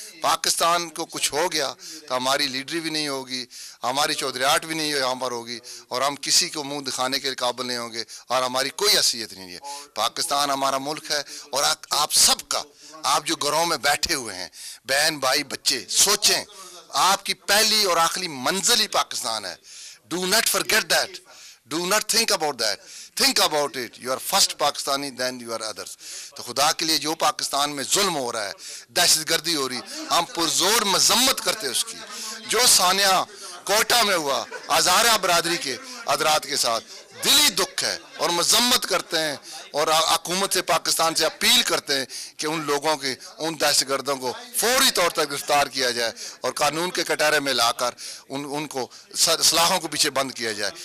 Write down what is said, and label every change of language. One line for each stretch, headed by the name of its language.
Urdu: پاکستان کو کچھ ہو گیا تو ہماری لیڈری بھی نہیں ہوگی، ہماری چودھریاٹ بھی نہیں یہاں پر ہوگی، اور ہم کسی کو منہ دکھانے کے قابل نہیں ہوں گے، اور ہماری کوئی حیثیت نہیں ہے. پاکستان ہمارا ملک ہے. اور آپ سب کا، آپ جو گھروں میں بیٹھے ہوئے ہیں، بہن بھائی بچے، سوچیں آپ کی پہلی اور آخری منزل ہی پاکستان ہے.
English: Do not forget that. Do not think about that. Think about it. You are first Pakistani, then you are others.
Urdu: تو خدا کے لیے جو پاکستان میں ظلم ہو رہا ہے، دہشت گردی ہو رہی، ہم پرزور مذمت کرتے اس کی. جو سانحہ کوئٹہ میں ہوا ہزارہ برادری کے حضرات کے ساتھ، دلی دکھ ہے اور مذمت کرتے ہیں، اور حکومت سے پاکستان سے اپیل کرتے ہیں کہ ان لوگوں کے، ان دہشت گردوں کو فوری طور پر گرفتار کیا جائے اور قانون کے کٹہرے میں لا کر ان کو سلاخوں کے پیچھے بند کیا جائے.